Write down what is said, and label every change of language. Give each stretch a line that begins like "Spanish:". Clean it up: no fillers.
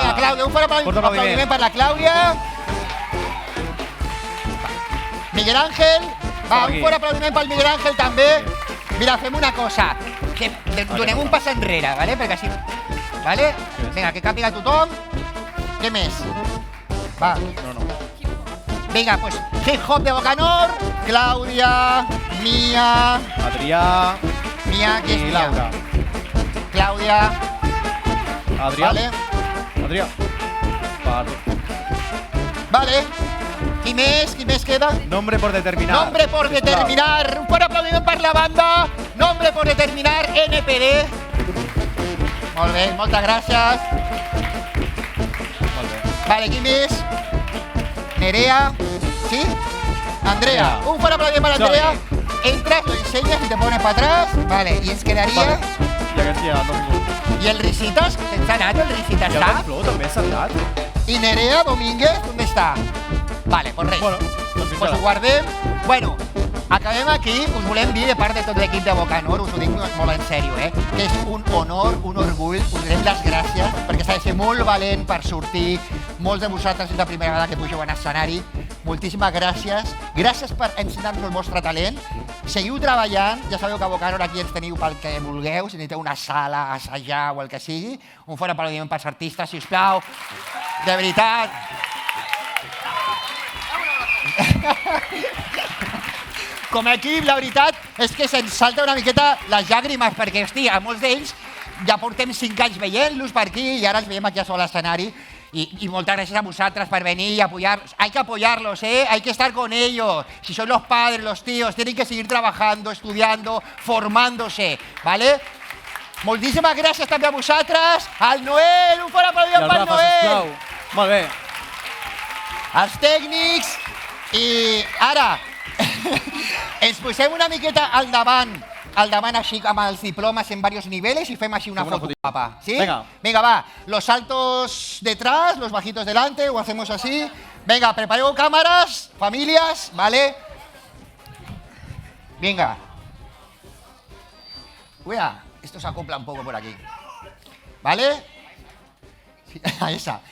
Catalan: Vinga, Clàudia, un fort aplaudiment per la Clàudia. Miguel Ángel. Va, un fort aplaudiment pel Miguel Ángel també. Mira, fem una cosa. Que donem un pas enrere, vale? Perquè així... Vale? Vinga, que càpiga tothom. Què més? Va. No. Vinga, pues hip hop de Bocanor. Clàudia, Mia... Adrià... Mia, qui és i Mia? Laura. Clàudia... Adrià. Vale. Adrià. Vale. Qui més queda? Nombre por determinar. Nombre por determinar. Un fort aplaudiment per la banda. Nombre por determinar, NPD. Molt bé, moltes gràcies. Molt bé. Vale, qui més? Nerea. ¿Sí? Andrea. Un fort aplaudiment per Andrea.
Spanish: Entras, lo enseñas y te pones para atrás.
Catalan: Vale, y ens quedaria... I aquest ja no ha vingut. I el Risitas? Se'ns ha anat el Risitas? I el Ben Flow també s'ha anat. I Nerea Domínguez, on està? Vale, pues res. Bueno, pues ho guardem. Bueno, acabem aquí. Us volem dir, de part de tot l'equip de Bocanor, us ho dic molt en sèrio, que és un honor, un orgull. Us donem les gràcies, perquè s'ha de ser molt valent per sortir. Molts de vosaltres és la primera vegada que pugeu en escenari. Moltíssimes gràcies. Gràcies per ensenyar-nos el vostre talent. Seguiu treballant. Ja sabeu que a Bocanor aquí ens teniu pel que vulgueu. Si necessiteu una sala, assajar o el que sigui. Un fort aplaudiment pels artistes, sisplau. De veritat. Com a equip, la veritat és que se'ns salta una miqueta les llàgrimes, perquè, hosti, a molts d'ells ja portem 5 anys veient-los per aquí i ara els veiem aquí a sobre l'escenari.
Spanish: Y muchas gracias a vosotras por venir y apoyarlos. Hay que apoyarlos, hay que estar con ellos. Si son los padres, los tíos, tienen que seguir trabajando, estudiando, formándose, ¿vale?
Catalan: Moltíssimes gràcies també a vosaltres. Al Noel, un fort aplaudiment pel Noel. Molt bé. Els tècnics. I ara ens posem una miqueta al davant així amb els diplomes
Spanish: en varios niveles
Catalan: y fem així una foto guapa.
Spanish: ¿Sí? Venga, va. Los altos detrás, los bajitos delante, o hacemos así. Venga,
Catalan: prepareu
Spanish: cámaras, familias, ¿vale? Venga. Cuida, esto se acopla un poco por aquí. ¿Vale? Sí, esa.